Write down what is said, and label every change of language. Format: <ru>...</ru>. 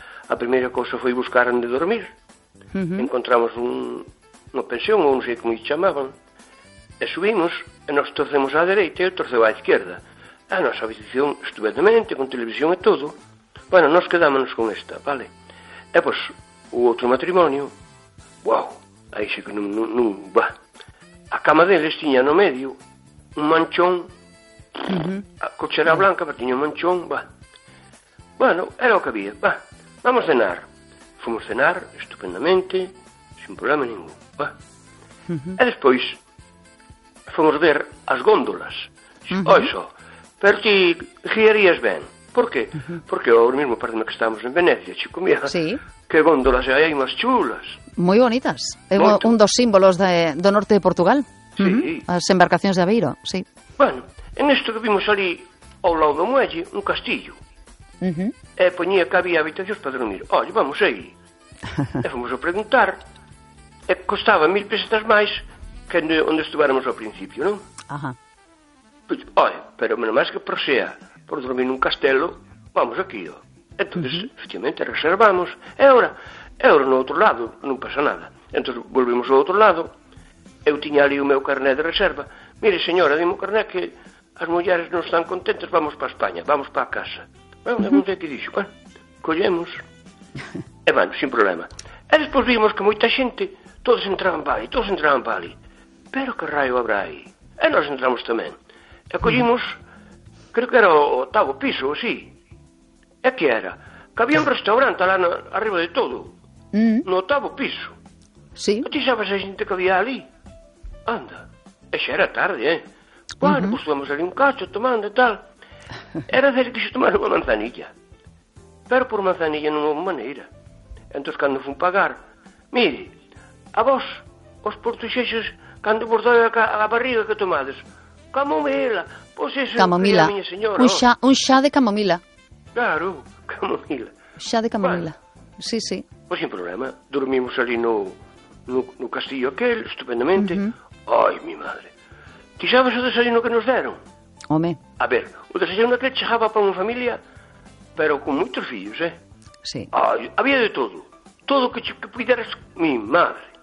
<gl>A primeira cousa foi buscar onde dormir. Uh-huh. Encontramos unha pensión, ou non sei como chamaban. E subimos, e nos torcemos á dereita e torceu á izquierda. A nosa habitación, estupendamente, con televisión e todo. Bueno, nos quedámonos con esta, vale? E, pois, o outro matrimonio, uau, aí sí que non va. A cama deles tiña no medio un manchón. Uh-huh. A cochera blanca, pero tiña un manchón, va. Bueno, era o que había, va. Vamos a cenar. Fomos a cenar, estupendamente, sin problema ningún, va. Uh-huh. E despois, fomos ver as góndolas. Uh-huh. Oiso, pero ti guiarías ben. Por qué? Uh-huh.</gl> <es>Porque ahora mismo parece que estamos en Venecia, chico mía. Sí.</es> <gl>Que góndolas hai máis chulas. Moi bonitas. É un dos símbolos do norte de Portugal. Sí. Uh-huh. As embarcacións de Aveiro, sí. Bueno, en isto que vimos ali ao lado do muelle, un castillo. Uh-huh. E poñía que había habitacións para dormir. Olle, vamos aí. E fomos a preguntar. E costaba 1000 pesetas máis que onde estuváramos ao principio, non? Ajá. Uh-huh. Olle, pero menos máis que prosea por dormir nun castelo, vamos aquí, ó. Entón, uh-huh, efectivamente, reservamos. E ora no outro lado, non pasa nada. Entón, volvemos ao outro lado. Eu tiña ali o meu carné de reserva. Mire, señora, dime o carné que as mulleres non están contentas, vamos para España, vamos para casa. Bueno, uh-huh, non sei que dixo, bueno, collemos. E bueno, sin problema. E despois vimos que moita xente, todos entraban para ali. Pero que raio habrá aí? E nos entramos tamén. E collimos, creo que era o octavo piso, así. E que era? Que había un restaurante lá arriba de todo. Uh-huh. No octavo piso. Sí. E ti sabes a xente que había ali? Anda, e xa era tarde, eh? Bueno, uh-huh, pusemos ali un cacho, tomando e tal. Era dele que xa tomara unha manzanilla. Pero por manzanilla non houve maneira. Entón, cando fun pagar, mire, a vos, os portuxeixos, cando vos doi a barriga que tomades, camomila, pois eso, camomila, a miña señora. Un xá de camomila. Claro, camomila. Xá de camomila, bueno, sí, sí. Pois sin problema, dormimos ali no castillo aquel, estupendamente. Uh-huh.</gl> <es>Ai, mi madre.</es> <gl>Ti sabes o desayuno que nos deron? Home. A ver, o desayuno aquel chegaba para unha familia, pero con moitos fillos, Sí. Ai, había de todo. Todo que puderas,</gl> <es>mi madre.</es>